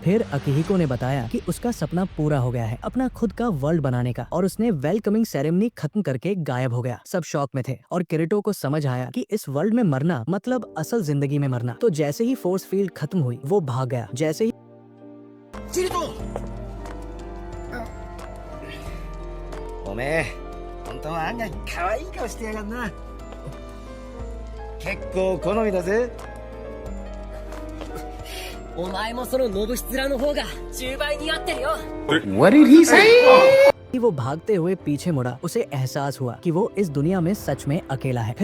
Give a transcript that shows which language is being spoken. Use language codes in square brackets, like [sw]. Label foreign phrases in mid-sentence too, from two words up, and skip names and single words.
[hi] फिर अकीहिको ने बताया कि उसका सपना पूरा हो गया है, अपना खुद का वर्ल्ड बनाने का, और उसने [en] welcoming ceremony [hi] खत्म करके गायब हो गया। सब शॉक में थे और किरिटो को समझ आया कि इस वर्ल्ड में मरना मतलब असल जिंदगी में मरना। तो जैसे ही [en] force field [hi] खत्म हुई, वो भाग गया। जैसे ही किरिटो! [ja] おめえ、本当は案外可愛い顔してやがんな。結構好みだぜ。お前もそのノブシ面の方が10倍似合ってるよ。 [en] What did he say? [hi] कि वो भागते हुए पीछे मुड़ा। उसे एहसास हुआ कि वो इस दुनिया में सच में अकेला है।